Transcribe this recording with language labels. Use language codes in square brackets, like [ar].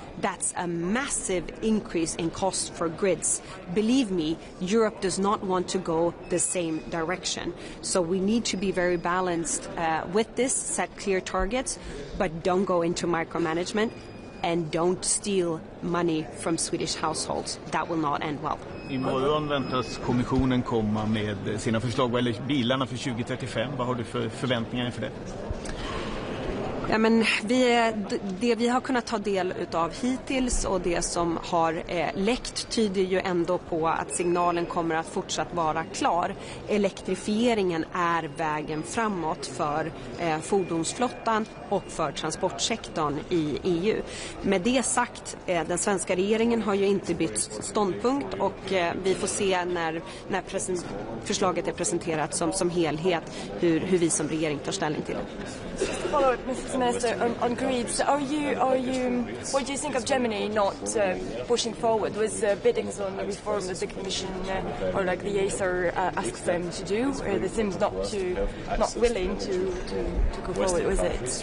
[en] That's a massive increase in cost for grids. Believe me, Europe does not want to go the same direction. So we need to be very balanced with this, set clear targets, but don't go into micromanagement and don't steal money from Swedish households. That will not end well. [sv] Imorgon väntas kommissionen komma med sina förslag vad gäller bilarna för 2035. Vad har du för förväntningar inför det? Ja, men det vi har kunnat ta del utav hittills och det som har läckt tyder ju ändå på att signalen kommer att fortsatt vara klar. Elektrifieringen är vägen framåt för fordonsflottan och för transportsektorn i EU. Med det sagt, den svenska regeringen har ju inte bytt ståndpunkt och vi får se när förslaget är presenterat som helhet hur vi som regering tar ställning till det. [en] Just to follow up, Mr. Minister, on greed. So what do you think of Germany not pushing forward with biddings on the reform that the Commission or like the ACER asks them to do? They seem not willing to go forward with it.